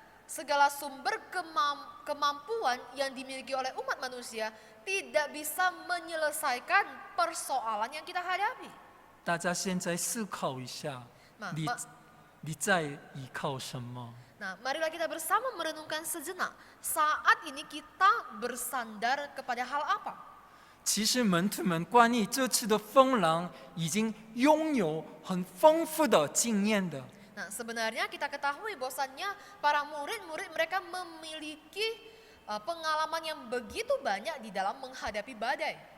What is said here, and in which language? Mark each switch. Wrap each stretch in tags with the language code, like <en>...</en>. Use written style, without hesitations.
<id>segala sumber kemampuan yang dimiliki oleh umat manusia tidak bisa menyelesaikan persoalan yang kita hadapi.</id> <zh>大家现在思考一下，你在依靠什么？</zh> <id>Nah, marilah kita bersama merenungkan sejenak. Saat ini kita bersandar kepada hal apa?</id> <zh>其实门徒们关于这次的风浪已经拥有很丰富的经验的。</zh> <id>Nah, sebenarnya kita ketahui bahwasannya para murid-murid mereka memiliki pengalaman yang begitu banyak di dalam menghadapi badai.</id>